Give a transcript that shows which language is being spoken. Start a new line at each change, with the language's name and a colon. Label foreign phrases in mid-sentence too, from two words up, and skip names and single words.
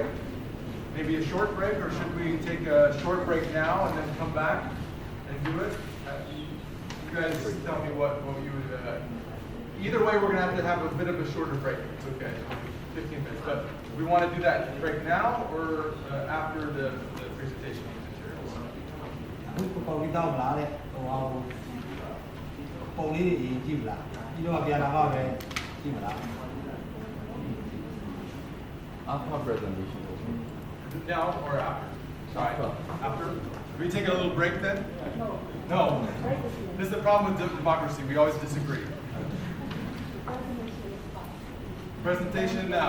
English: Maybe a short break, or should we take a short break now and then come back and do it? You guys tell me what you would. Either way, we're going to have a bit of a shorter break. It's okay, 15 minutes. But we want to do that break now or after the presentation of materials?
Burmese: အခုပေါ်ပြီးတော့မလားတဲ့ဟိုပုံလေးတွေရင်ကြည့်မလားပြီးတော့ပြန်လာမှပဲကြည့်မလား
English: After presentation. Now or after? Sorry. After? Can we take a little break then? No. This is the problem with democracy. We always disagree. Presentation now.